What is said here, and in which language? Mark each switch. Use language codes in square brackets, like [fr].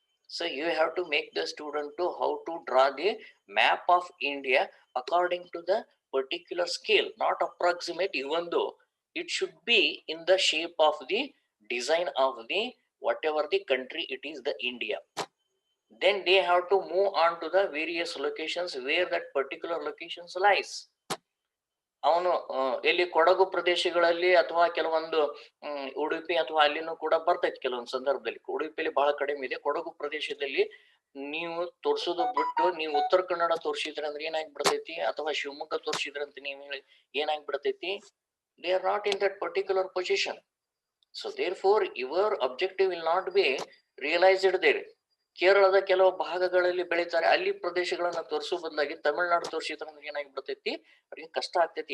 [en] So you have to make the student to how to draw the map of India according to the particular scale, not approximate, even though it should be in the shape of the design of the whatever the country it is, the India. Then they have to move on to the various locations where that particular locations lies. [kn] ಅವನು ಎಲ್ಲಿ ಕೊಡಗು ಪ್ರದೇಶಗಳಲ್ಲಿ ಅಥವಾ ಕೆಲವೊಂದು ಉಡುಪಿ ಅಥವಾ ಅಲ್ಲಿನೂ ಕೂಡ ಬರ್ತೈತಿ. ಕೆಲವೊಂದು ಸಂದರ್ಭದಲ್ಲಿ ಉಡುಪಿಯಲ್ಲಿ ಬಹಳ ಕಡಿಮೆ ಇದೆ. ಕೊಡಗು ಪ್ರದೇಶದಲ್ಲಿ ನೀವು ತೋರ್ಸೋದು ಬಿಟ್ಟು ನೀವು ಉತ್ತರ ಕನ್ನಡ ತೋರಿಸಿದ್ರೆ ಅಂದ್ರೆ ಏನಾಗ್ಬಿಡ್ತೈತಿ, ಅಥವಾ ಶಿವಮೊಗ್ಗ ತೋರಿಸಿದ್ರೆ ಅಂತ ನೀವು ಹೇಳಿ ಏನಾಗ್ಬಿಡ್ತೈತಿ, [en] they are not in that particular position. So therefore your objective will not be realized there. [kn] ಕೇರಳದ ಕೆಲವು ಭಾಗಗಳಲ್ಲಿ ಬೆಳೀತಾರೆ, ಅಲ್ಲಿ ಪ್ರದೇಶಗಳನ್ನ ತೋರಿಸೋ ಬದಲಾಗಿ ತಮಿಳ್ನಾಡು ತೋರಿಸಿದ್ರೆ ಏನಾಗ್ಬಿಡ್ತೈತಿ, ಅವ್ರಿಗೆ ಕಷ್ಟ ಆಗ್ತೈತಿ.